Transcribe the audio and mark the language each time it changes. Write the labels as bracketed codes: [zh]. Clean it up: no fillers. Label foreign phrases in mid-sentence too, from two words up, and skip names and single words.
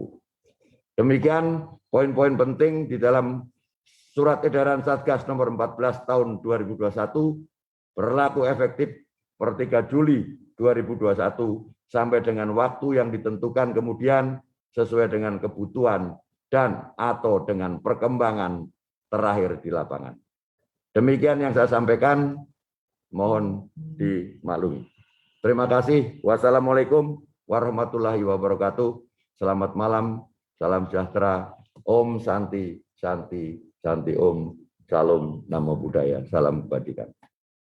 [id] Demikian poin-poin penting di dalam Surat Edaran Satgas nomor 14 tahun 2021 berlaku efektif per 3 Juli 2021 sampai dengan waktu yang ditentukan kemudian sesuai dengan kebutuhan dan atau dengan perkembangan terakhir di lapangan. Demikian yang saya sampaikan, mohon dimaklumi. Terima kasih. [ar] وَالسَّلَامُ عَلَيْكُمْ وَرَحْمَةُ اللهِ وَبَرَكَاتُهُ. [id] Selamat malam, salam sejahtera, [sa] ॐ शान्तिः शान्तिः शान्तिः ॐ, [id] Salam Namo Buddhaya, salam kebajikan.